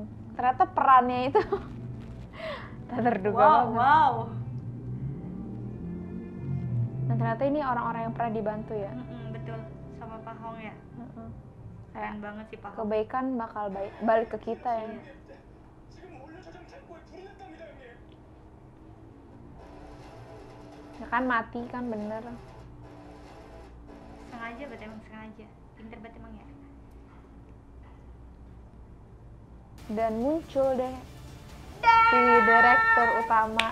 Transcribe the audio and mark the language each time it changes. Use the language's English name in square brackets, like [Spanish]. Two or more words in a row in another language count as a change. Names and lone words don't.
[Indonesian] Ternyata perannya itu tak terduga banget. Wow. Dan ternyata ini orang-orang yang pernah dibantu ya. Betul, sama Pak Hong ya. Keren banget sih Pak Hong. Kebaikan bakal balik ke kita ya. Iya. [Korean] 지금 올려주장 창고에 불이 났답니다 형님 [Indonesian] Ya kan mati kan bener. Sengaja, berarti emang sengaja. Pinter banget emang ya. Dan muncul deh si direktur utama.